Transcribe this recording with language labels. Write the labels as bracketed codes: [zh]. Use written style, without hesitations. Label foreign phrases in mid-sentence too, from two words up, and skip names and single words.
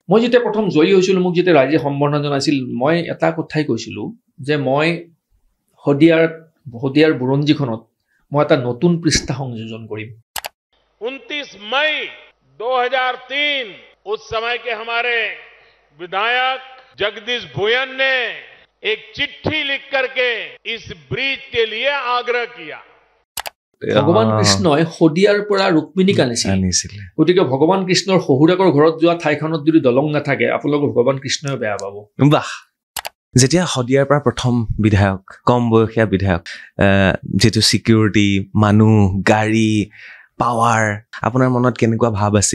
[as] মই যেতিয়া প্ৰথম জয়ী হৈছিলোঁ, মোক যেতিয়া ৰাইজে সম্বৰ্ধনা জনাইছিল, মই এটা কথাই কৈছিলোঁ যে মই শদিয়াৰ বুৰঞ্জীখনত মই এটা নতুন পৃষ্ঠা সংযোজন কৰিম। [hi] 29 मई 2003 उस समय के हमारे विधायक जगदीश भुयन ने एक चिट्ठी लिख करके इस ब्रिज के लिए आग्रह किया। [as] ভগৱান কৃষ্ণই শদিয়াৰ পৰা ৰুক্মিণীক আনিছিল। গতিকে ভগৱান কৃষ্ণৰ শহুৰেকৰ ঘৰত যোৱা ঠাইখনত যদি দলং নাথাকে, আপোনালোকৰ ভগৱান কৃষ্ণই বেয়া পাব। বাহ। যেতিয়া শদিয়াৰ পৰা প্ৰথম বিধায়ক, কম বয়সীয়া বিধায়ক, যিটো চিকিউৰিটি, মানুহ, গাড়ী, পাৱাৰ, আপোনাৰ মনত কেনেকুৱা ভাৱ আছিল?